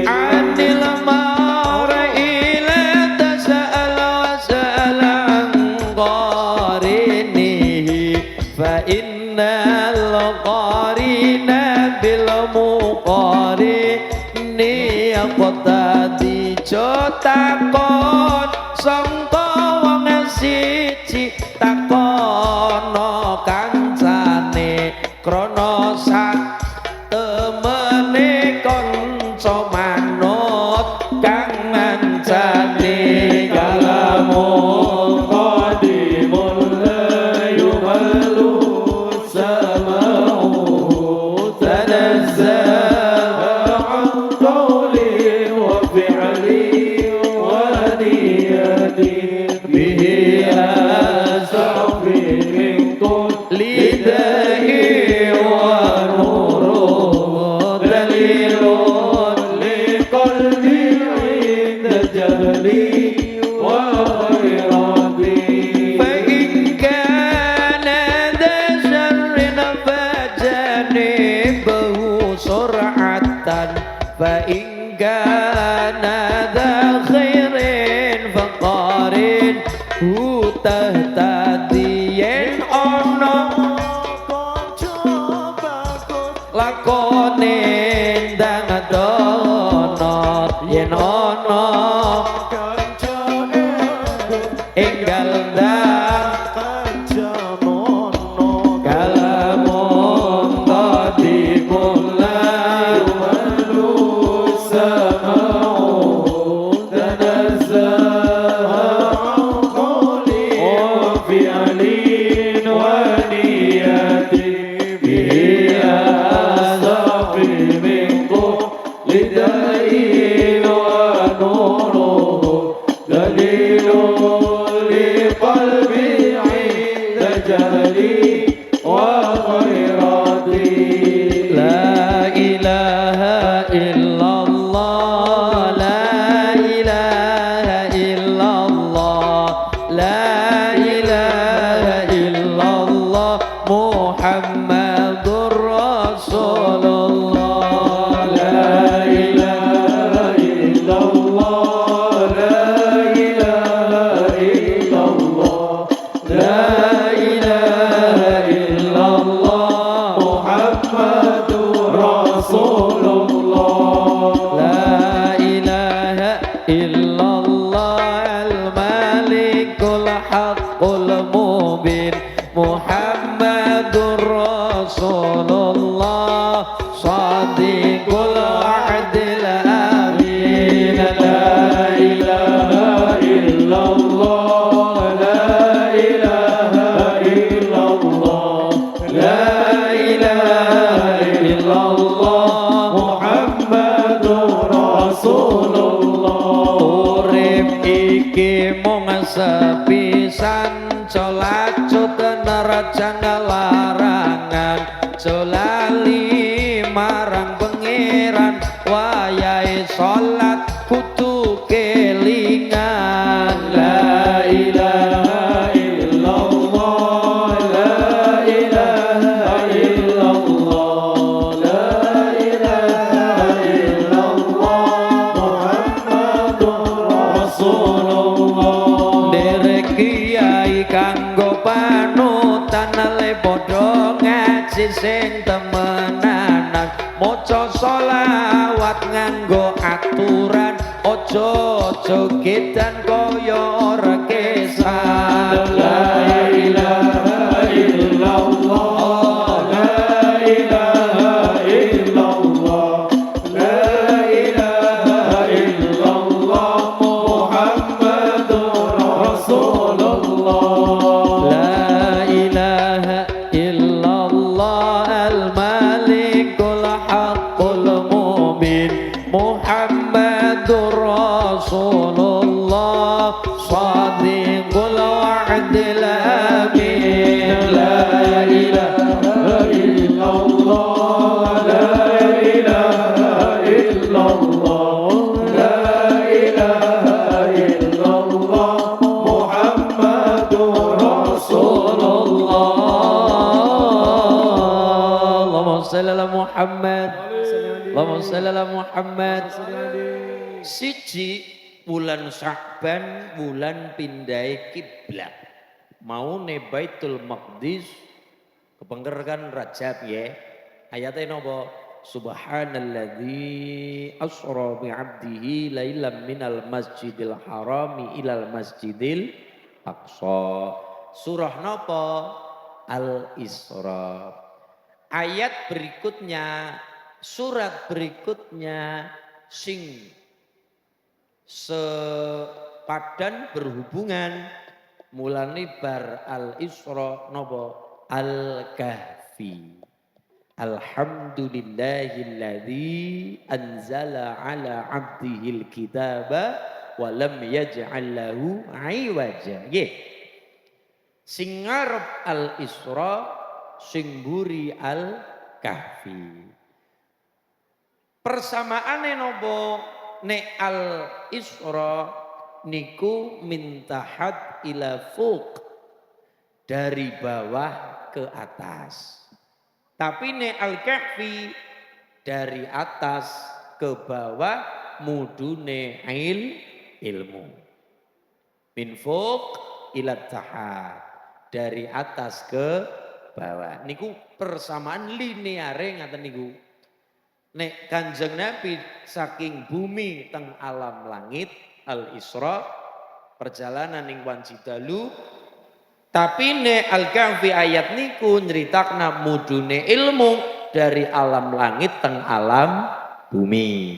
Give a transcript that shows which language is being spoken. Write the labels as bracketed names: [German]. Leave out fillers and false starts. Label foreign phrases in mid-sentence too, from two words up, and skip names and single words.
[Arabic] عن المرء لا تسأل وسل عن قرينه فإن القرين بالمقارن يقتدي [Javanese] takon sangka wong siji takono kancane krana sak temene kanca manut kang ngancane kalamu [Arabic] قديم لا يمل سماعه تنزه عن قولي وفعلي ونيتي به أشفي من كل داء ونوره دليل لقلبي عند جهلي وغيرتي فإن كان ذا شر فجنبه سرعة فإن كان ذا خير فقارن [Javanese] تهتدي yen ono lakone ndang donot yen ono enggal ndang [Arabic] كلام قديم لا يمل سماعه تنزه عن قول وفعل ونيتي به أشفي من كل داء ونوره دليل لقلبي عند جهلي وغيرتي لا إله إلا الله، لا إله إلا الله، لا إله إلا الله، محمد رسول الله. لا إله إلا الله، لا إله إلا الله، لا إله إلا الله، محمد رسول الله. لا إله إلا الله، الملك الحق المبين، محمد رسول الله, صادق الوعد الأمين. لا إله إلا الله، لا إله إلا الله، لا إله إلا الله، محمد رسول الله. [Javanese] Urip iki mung sepisan, colacut nerjang larangan, colali marang pengiran, wayahe salat kudu kelingan. [Arabic] لا إله إلا الله، لا إله إلا الله، لا إله إلا الله، محمد رسول الله. [Javanese] Derek kiai kanggo panutan le padha ngaji sing temenanan, maca selawat nganggo aturan, aja jogetan koyo ora kesal. [Arabic] لا إله إلا الله، لا إله إلا الله، لا إله إلا الله، محمد رسول الله. لا إله إلا الله الملك الحق المبين، محمد رسول الله, صادق الوعد الأمين. لا إله إلا الله، لا إله إلا الله، لا إله إلا الله، محمد رسول الله. اللهم صل على محمد. اللهم صل على محمد. [Javanese] Siji bulan Sya'ban bulan pindai kiblat. Mau ne Baitul Maqdis kepengkerkan Rajab ya. Ayatnya napa? [Arabic] سبحان الذي أسرى بعبده ليلا من المسجد الحرام إلى المسجد الأقصى. [Javanese] Surah napa? Al-Isra. [Indonesian] Ayat berikutnya, surat berikutnya [Javanese] sing sepadan berhubungan mulane bar Al-Isra napa? Al-Kahfi. [Arabic] الحمد لله الذي أنزل على عبده الكتاب ولم يجعل له عوجا. [Javanese] Nggih. Sing ngarep Al-Isra, sing mburi Al-Kahfi. Persamaane napa? Nek Al-Isra niku [Arabic] من تحت إلى فوق, [Indonesian] dari bawah ke atas. [Javanese] Tapi nek Al-Kahfi [Indonesian] dari atas ke bawah [Javanese] mudune ilmu. [Arabic] من فوق إلى تحت, [Indonesian] dari atas ke bawah. [Javanese] Niku persamaan lineare ngaten niku. Nek Kanjeng Nabi saking bumi teng alam langit Al-Isra perjalanan ning wanci dalu, tapi nek Al-Kahfi ayat niku nyritakna mudune ilmu dari alam langit teng alam bumi.